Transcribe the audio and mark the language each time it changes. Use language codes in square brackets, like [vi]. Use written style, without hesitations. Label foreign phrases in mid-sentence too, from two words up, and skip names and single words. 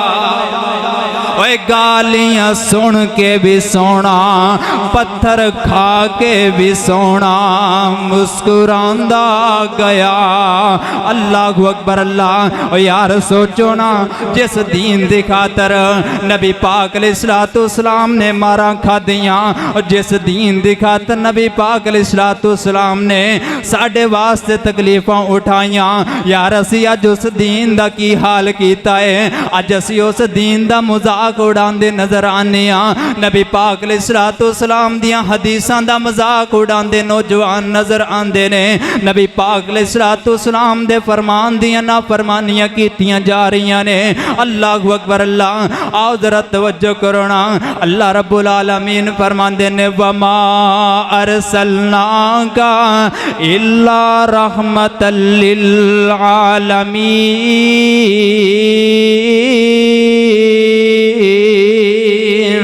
[pa] اوے گالیاں سن کے بھی سونا, پتھر کھا کے بھی سونا مسکراندا گیا. [ar] اللہ اکبر اللہ. [pa] او یار سوچو نا, جس دین دی خاطر نبی پاک علیہ السلام نے مارا کھا دیاں, اور جس دین دی خاطر نبی پاک علیہ السلام نے ساڑھے واسطے تکلیفاں اٹھائیاں, یار اسی اج اس دین دا کی حال کیتا ہے. اج اسی اس دین دا مذاق اڑان دے نظر آنے ہاں. نبی پاک علیہ السلام دیاں حدیثاں دا مذاق اڑان دے نوجوان نظر آندے نے. نبی پاک علیہ السلام دے فرمان دیاں نا فرمانیاں کیتیاں جا رہیاں نے. [ar] اللہ اکبر اللہ. [pa] آؤ ذرا توجہ کرو نا, اللہ رب العالمین فرمان دے نے [ar] وما ارسلناک الا رحمت للعالمین.